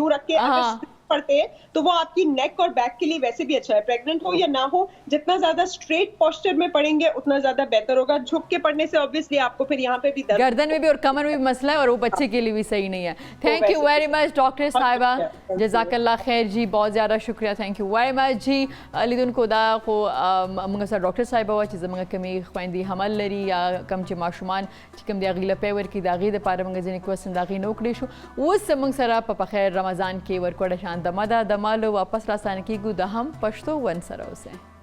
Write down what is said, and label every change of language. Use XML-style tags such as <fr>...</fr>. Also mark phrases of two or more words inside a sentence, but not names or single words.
<ur>ہاتھ یوں رکھ کے پڑتے ہیں تو وہ آپ کی نیک اور بیک کے لیے ویسے بھی اچھا ہے. پریگننٹ ہو یا نہ ہو, جتنا زیادہ</ur> <en>straight posture</en> <ur>میں پڑیں گے اتنا زیادہ بہتر ہوگا. جھک کے پڑھنے سے obviously آپ کو پھر یہاں پہ بھی درد, گردن میں بھی اور کمر میں بھی مسئلہ ہے, اور وہ بچے کے لیے بھی صحیح نہیں ہے.</ur> <en>thank you very much</en> <ur>ڈاکٹر صاحبہ,</ur> <ar>جزاک اللہ خیر</ar> <ur>جی, بہت زیادہ شکریہ,</ur> <en>thank you very much</en> <ur>جی.</ur> <ps>لیدون کو دا خو موږ سره ډاکټر صاحب وه چې زموږ کمې خویندې حمل لري یا کم چې ماشومان چې کوم د هغې له پی ورکړي د هغې دپاره موږ ځینې کوسن د هغې نه وکړی شو. اوس موږ سره په خیر رمضان کې ورکوړه شان دمه ده, دمه له واپس راسانه کېږو, د هم پښتو ون سره اوسئ.</ps>